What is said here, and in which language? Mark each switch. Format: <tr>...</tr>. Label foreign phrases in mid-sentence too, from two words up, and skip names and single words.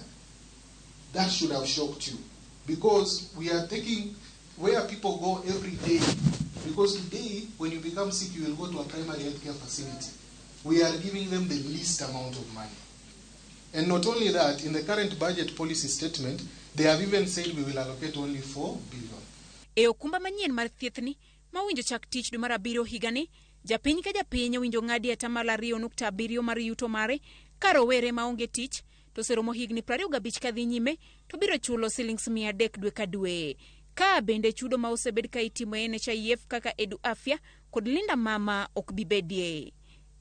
<en>That should have shocked you, because we are taking where people go every day. Because today, when you become sick, you will go to a primary health care facility. We are giving them the least amount of money. And not only that, in the current budget policy statement, they have even said we will allocate only 4 billion.</en> <luo>E okumba manyien mar thiethni ma winjo chak tich dwe mar 7 higani, japiny ka japiny winjo ng'adi atamalo 2.7 mar yuto mare ka rowere maonge tich to seromo higni 25 kadhi nyime to biro chulo shillings 300 dwe ka dwe. Ka bende chudo ma osebed ka itimo e NHIF kaka Edu Afya kod Linda Mama ok bibedie.</luo>